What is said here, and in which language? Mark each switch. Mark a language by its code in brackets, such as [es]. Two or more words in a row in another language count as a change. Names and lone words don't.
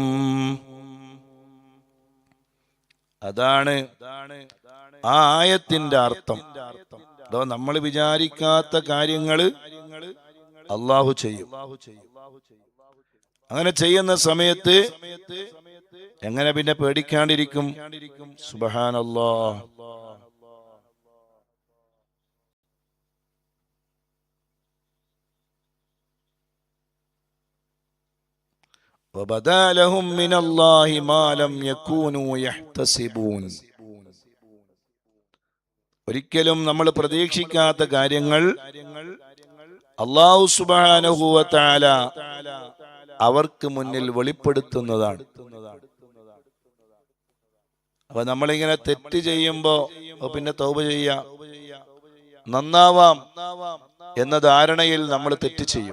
[ml] അതാണ് ആ ആയത്തിന്റെ അർത്ഥം. അതോ നമ്മൾ വിചാരിക്കാത്ത കാര്യങ്ങള് അള്ളാഹു ചെയ്യും. അങ്ങനെ ചെയ്യുന്ന സമയത്ത് എങ്ങനെ പിന്നെ പേടിക്കാണ്ടിരിക്കും? സുബ്ഹാനല്ലാഹ്. [ar] وَبَدَا لَهُم مِّنَ اللَّهِ مَا لَمْ يَكُونُوا يَحْتَسِبُونَ. [ml] ഒരിക്കലും നമ്മൾ പ്രതീക്ഷിക്കാത്ത കാര്യങ്ങൾ അല്ലാഹു [ar] سبحانه وتعالى [ml] അവർക്ക് മുന്നിൽ വെളിപ്പെടുത്തുന്നതാണ്. അപ്പൊ നമ്മളിങ്ങനെ തെറ്റ് ചെയ്യുമ്പോ പിന്നെ തൗബ ചെയ്യാം, നന്നാവാം എന്ന ധാരണയിൽ നമ്മൾ തെറ്റ് ചെയ്യും.